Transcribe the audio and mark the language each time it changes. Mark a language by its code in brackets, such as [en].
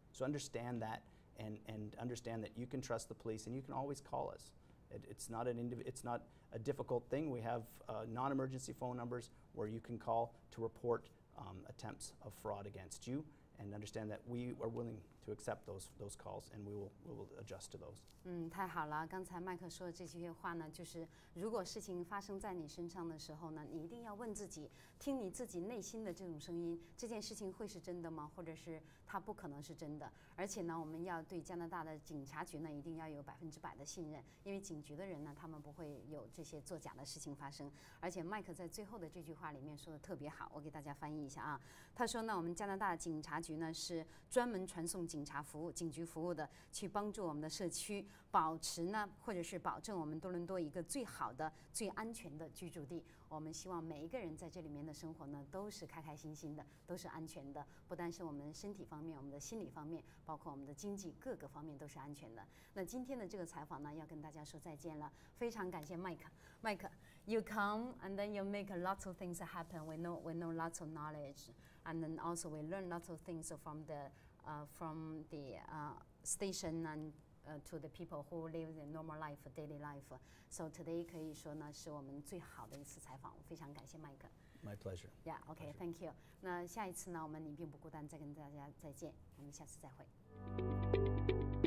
[en] So understand that, and understand that you can trust the police, and you can always call us. It's not a difficult thing. We have non-emergency phone numbers where you can call to report attempts of fraud against you, and understand that we are willing to accept those calls, and we will adjust to those. [zh] 太好了。刚才麦克说的这句话呢，就是如果事情发生在你身上的时候呢，你一定要问自己，听你自己内心的这种声音，这件事情会是真的吗？或者是它不可能是真的？而且呢，我们要对加拿大的警察局呢，一定要有100%的信任，因为警局的人呢，他们不会有这些作假的事情发生。而且麦克在最后的这句话里面说的特别好，我给大家翻译一下啊。他说呢，我们加拿大警察局呢是专门传送警察服务、警局服务的，去帮助我们的社区保持呢，或者是保证我们多伦多一个最好的、最安全的居住地。我们希望每一个人在这里面的生活呢，都是开开心心的，都是安全的，不单是我们身体方面，我们的心理方面，包括我们的经济各个方面都是安全的。那今天的这个采访呢，要跟大家说再见了，非常感谢麦克。 [en] 麦克 ，you come and then you make lots of things happen. We know lots of knowledge, and then also we learn lots of things from the station and to the people who live the normal life, daily life. So today [zh] 可以说呢是我们最好的一次采访，非常感谢麦克。 [en] My pleasure. Yeah, okay, thank you. [zh] 那下一次呢，我们你并不孤单，再跟大家再见，我们下次再会。